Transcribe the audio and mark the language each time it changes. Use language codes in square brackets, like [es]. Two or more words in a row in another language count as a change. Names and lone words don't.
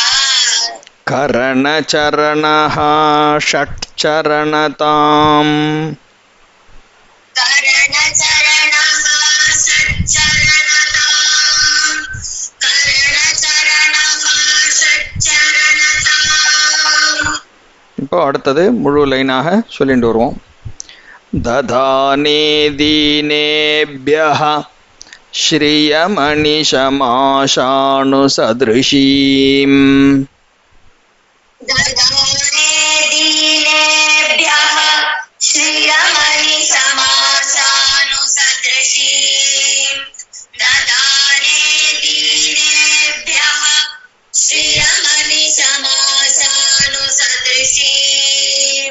[sa] करणचरणः षट्चरणताम् करणचरणः षट्चरणताम् करणचरणः षट्चरणताम् [ta] இப்போ அடுத்தது முழு லைனாக சொல்லிட்டு வருவோம். [sa] दधाने दीनेभ्यः श्रियमणिशमाशानुसदृशीम् ददाने दीनेभ्यः श्रियमणिशमाशानुसदृशीम् ददाने दीनेभ्यः श्रियमणिशमाशानुसदृशीम्